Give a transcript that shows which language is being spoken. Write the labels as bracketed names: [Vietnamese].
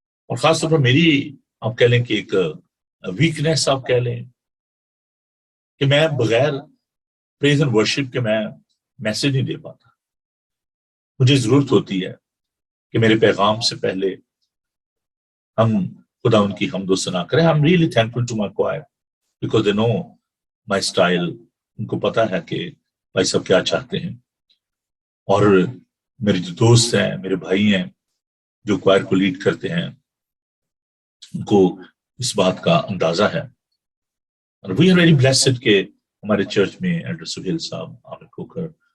[Urdu] اور خاص طور پر میری آپ کہہ لیں کہ ایک ویکنیس آپ کہہ لیں کہ میں بغیر پریز اینڈ ورشپ کے میں میسج نہیں دے پاتا. مجھے ضرورت ہوتی ہے کہ میرے پیغام سے پہلے ہم خدا ان کی حمد و ثنا کریں. [English] I'm really thankful to my choir because they know my style. [Urdu] ان کو پتا ہے کہ بھائی صاحب کیا چاہتے ہیں. اور میرے جو دوست ہیں، میرے بھائی ہیں جو کوائر کو لیڈ کرتے ہیں، ان کو اس بات کا اندازہ ہے. اور [English] we are very blessed [Urdu] کہ ہمارے چرچ میں ایلڈر سہیل صاحب، عامر کھوکھر